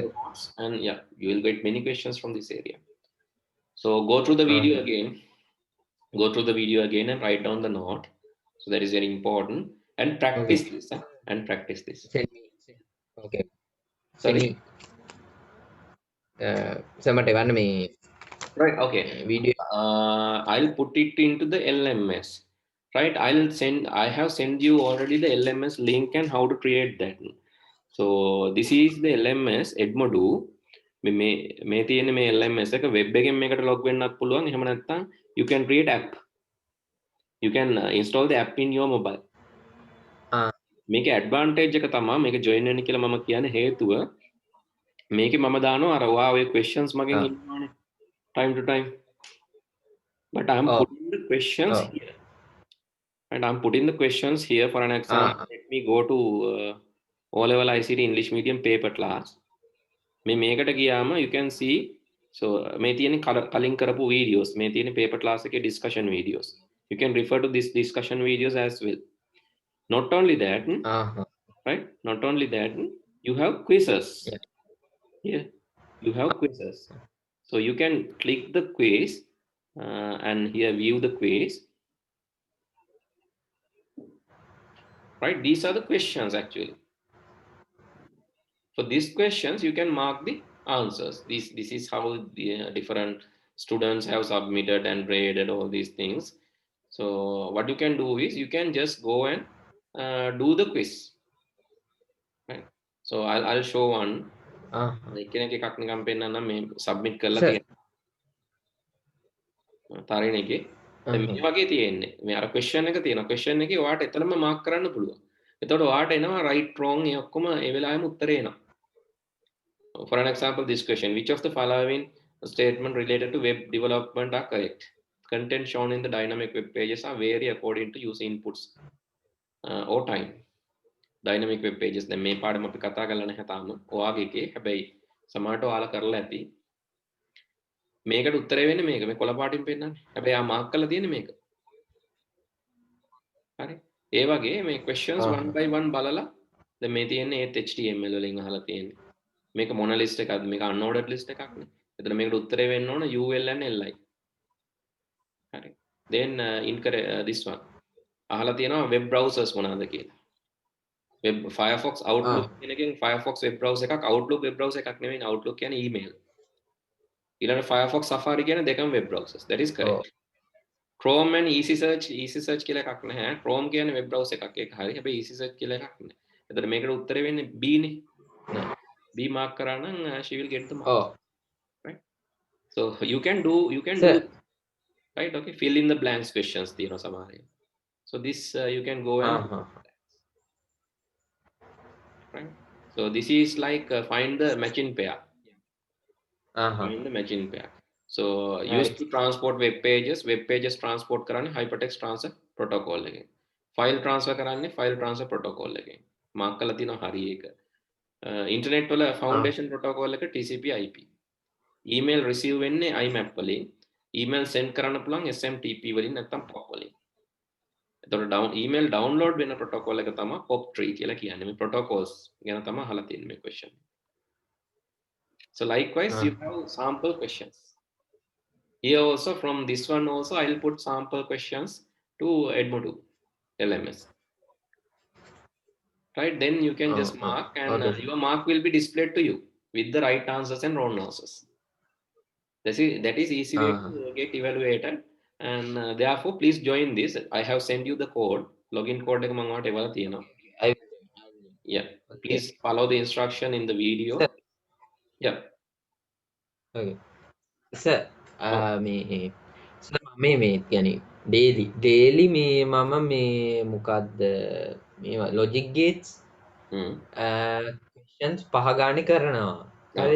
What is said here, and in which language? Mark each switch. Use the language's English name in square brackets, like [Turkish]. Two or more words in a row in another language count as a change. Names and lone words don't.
[English] plots, and yeah, you will get many questions from this area. So go through the video again. Go through the video again and write down the note. So that is very important. And Okay. practice this. And practice this. Send me. Okay. Send Sorry. me. So [Sinhala] මට එවන්න මේ [English] Right. Okay. video. I'll put it into the LMS. Right. I have sent you already the LMS link and how to create that. So this is the LMS Edmodo. [Sinhala] මේ තියෙන මේ LMS එක web එකෙන් මේකට log වෙන්නත් පුළුවන්. එහෙම නැත්නම් [English] you can create app. You can install the app in your mobile. [Sinhala] මේකේ advantage එක තමයි මේක join වෙන්න කියලා මම කියන්නේ හේතුව මේකේ මම දානවා අර ඔය questions මගෙන් ඉන්නවනේ [English] time to time. But I'm putting the questions here. And I'm putting the questions here for an example. Let me go to O-level ICT English medium paper class. [Sinhala] මේකට ගියාම [English] you can see so [Sinhala] මේ තියෙන කලින් කරපු videos මේ තියෙන [English] paper class [Sinhala] එකේ [English] discussion videos. You can refer to this discussion videos as well. Not only that, right? Not only that, you have quizzes. Here, you have quizzes. So you can click the quiz and here view the quiz. Right? These are the questions actually. For these questions, you can mark the answers. This is how the different students have submitted and graded all these things. So what you can do is you can just go and do the quiz. Right? So I'll show one. [Sinhala] කෙනෙක් එකක් නිකන් පෙන්නන්න මේ සබ්මිට් කරලා තියෙනවා. තරණ එකේ දැන් මේ වගේ තියෙන්නේ. මේ අර question එක තියෙනවා. question එකේ ඔයාට එතනම මාක් කරන්න පුළුවන්. එතකොට ඔයාට එනවා [English] right wrong [Sinhala] ඒ ඔක්කොම ඒ වෙලාවෙම උත්තරේ එනවා. [English] For an example, this question, which of the following statement related to web development are correct? Content shown in the dynamic web pages are vary according to user inputs or time. Dynamic web pages [Sinhala] දැන් මේ පාඩම අපි කතා කරලා නැහැ තාම. ඔයාගේ එකේ හැබැයි සමහරට ඔයාලා කරලා ඇති. මේකට උත්තරේ වෙන්නේ මේක. මේ කොළ පාටින් පෙන්නන්නේ. හැබැයි ආ මාක් කරලා තියෙන්නේ මේක. හරි. ඒ වගේ මේ [English] questions one by one [Sinhala] බලලා දැන් මේ තියෙන්නේ ඒත් HTML වලින් අහලා තියෙන්නේ. මේක මොන ලිස්ට් එකක්ද? මේක unordered ලිස්ට් එකක් නේ. එතන මේකට උත්තරේ වෙන්න ඕන [English] UL and LI. හරි. Then this one. [Sinhala] අහලා තියෙනවා [English] web browsers [Sinhala] මොනවාද කියලා. web Firefox Outlook කියන එකෙන් Firefox [English] web browser [Sinhala] එකක් Outlook [English] web browser [Sinhala] එකක් නෙවෙයි. Outlook කියන්නේ email. ඊළඟ Firefox Safari කියන දෙකම [English] web browsers. That is correct. [Sinhala] Chrome and [English] easy search [Sinhala] කියලා එකක් නැහැ. Chrome කියන්නේ [English] web browser [Sinhala] එකක්. ඒක හරි. හැබැයි [English] easy search [Sinhala] කියලා එකක් නැහැ. එතකොට මේකට උත්තරේ වෙන්නේ B නේ. නෑ. [English] B mark [Sinhala] කරා නම් [English] she will get the mark. Right? So you can do right? Okay, fill in the blanks questions [Sinhala] තියෙනවා සමහර. [English] So this you can go and right? So this is like find the matching pair. Find the matching pair. So used to transport web pages transport කරන්නේ hypertext transfer protocol එකෙන්. File transfer [Sinhala] කරන්නේ [English] file transfer protocol [Sinhala] එකෙන්. mark කරලා තියෙනවා හරි ඒක. [English] internet වල foundation protocol එක TCP IP. email receive [Sinhala] වෙන්නේ IMAP වලින්. [English] email send [Sinhala] කරන්න පුළුවන් SMTP වලින් නැත්නම් POP වලින්. එතකොට [English] email download [Sinhala] වෙන protocol එක තමයි POP3 කියලා කියන්නේ. මේ protocols ගැන තමයි අහලා තියෙන්නේ මේ question. [English] So likewise you have sample questions. Here also from this one also I'll put sample questions to Edmodo LMS. Right, then you can just mark and your mark will be displayed to you with the right answers and wrong answers. That is easy way to get evaluated and therefore please join this. I have sent you the code, login code [Sinhala] එක මම ඔයාලට එවලා තියෙනවා. [English] Yeah, please follow the instruction in the video. Yeah. Okay. Sir, [Sinhala] මේ කියන්නේ daily මේ මම මේ මොකද්ද මේවා [English] logic gates questions [Sinhala] 5 ගානේ කරනවා. හරිද?